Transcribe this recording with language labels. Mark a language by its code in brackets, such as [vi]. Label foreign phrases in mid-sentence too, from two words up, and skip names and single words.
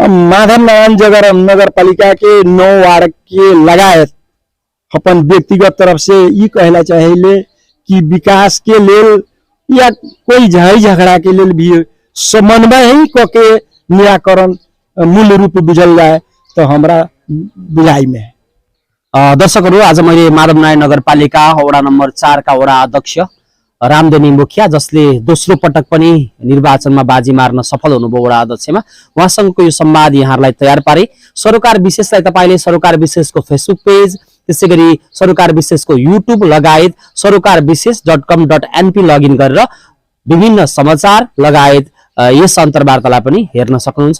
[mai] माधव नारायण नगर पालिका के 9 वार्ड के लगायत अपन व्यक्तिगत तरफ से ये कहला चाहिए कि विकास के लेल या कोई झगड़ी झगड़ा के लेल भी समन्वय ही करके निराकरण मूल रूप बुझल जाए तो हमरा बुझाई में है। [ne] दर्शकहरू, आज मैले माधव नारायण नगरपालिका वडा नम्बर 4 का वडा अध्यक्ष रामदेनी मुखिया जसले दोस्रो पटक पनि निर्वाचनमा बाजी मार्न सफल हुनुभयो वडा अध्यक्षमा, उहाँसँगको यो संवाद यहाँहरूलाई तयार पारे। सरोकार विशेषलाई तपाईले सरोकार विशेषको फेसबुक पेज, त्यसैगरी सरोकार विशेषको युट्युब लगायत सरोकारविशेष.com.np लगइन गरेर विभिन्न समाचार लगायत यस अन्तर्वार्तालाई पनि हेर्न सक्नुहुन्छ।